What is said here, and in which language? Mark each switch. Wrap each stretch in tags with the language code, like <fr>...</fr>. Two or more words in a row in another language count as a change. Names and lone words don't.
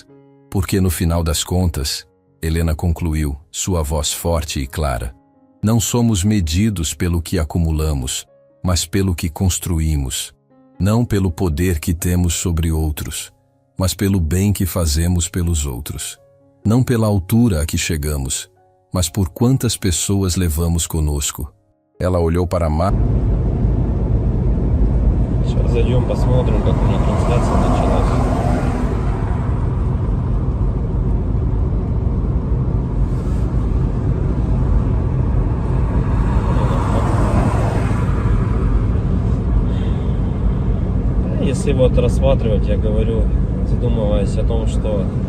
<pt>Porque no final das contas, Helena concluiu, sua voz forte e clara, não somos medidos pelo que acumulamos, mas pelo que construímos. Não pelo poder que temos sobre outros, mas pelo bem que fazemos pelos outros. Não pela altura a que chegamos, mas por quantas pessoas levamos conosco. Ela olhou para a mapa.</pt> <ru>Сейчас зайдем, посмотрим, как у них трансляция началась. Если вот рассматривать, я говорю, задумываясь о том, что</ru>